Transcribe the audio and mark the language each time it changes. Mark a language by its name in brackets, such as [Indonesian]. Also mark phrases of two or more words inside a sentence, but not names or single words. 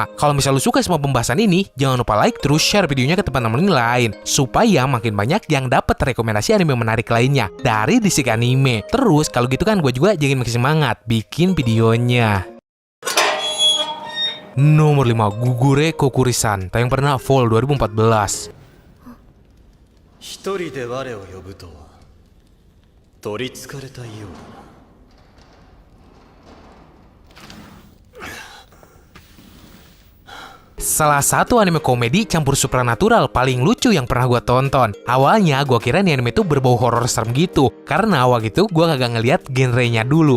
[Indonesian] Kalau misalnya lu suka sama pembahasan ini, jangan lupa like, terus share videonya ke teman-teman lain, supaya makin banyak yang dapat rekomendasi anime menarik lainnya dari Disik Anime. Terus, kalau gitu kan gue juga jadi makin semangat bikin videonya. Nomor 5, Gugure Kokurisan, tayang pernah Fall 2014. [Japanese] 一人で我を呼ぶとは取りつかれたようだ。 [Indonesian] Salah satu anime komedi campur supranatural paling lucu yang pernah gue tonton. Awalnya gue kira nih anime itu berbau horor serem gitu, karena awal gitu gue kagak ngeliat genrenya dulu.